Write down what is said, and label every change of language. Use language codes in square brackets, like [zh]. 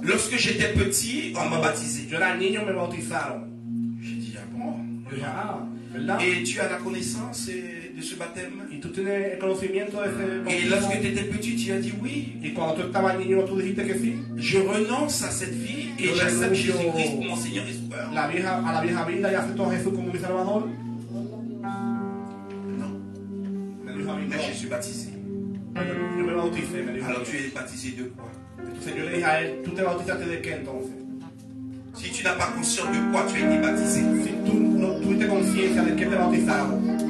[fr] Lorsque j'étais petit, on m'a baptisé. [es] Yo era niño, me bautizaron. [fr] J'ai dit ah bon. [es] Yo dije, ah, ¿verdad? [fr] Et tu as la connaissance de ce baptême. [es] Y tú tienes el conocimiento de ese [fr] Et [es] bautismo. [fr] lorsque tu étais petit, tu as dit oui. [es] Y cuando tú estabas niño, tú dijiste que sí. [fr] Je renonce à cette vie et [es] Yo [fr] j'accepte [es] renuncio [fr] Jésus-Christ pour mon Seigneur et Sauveur. [es] a la vieja vida y acepto a Jesús como mi Salvador. [fr] Non. [es] Me dijo a mí, [fr] Mais [es] no. [fr] je suis baptisé. [es] Yo me bauticé, me dijo. [fr] Alors tu es baptisé de quoi? [es] Entonces yo le dije a él, ¿tú te bautizaste de qué entonces? [fr] Si tu n'as pas conscience de quoi tu as été baptisé, [es] Si tú no tuviste conciencia de qué te bautizaron.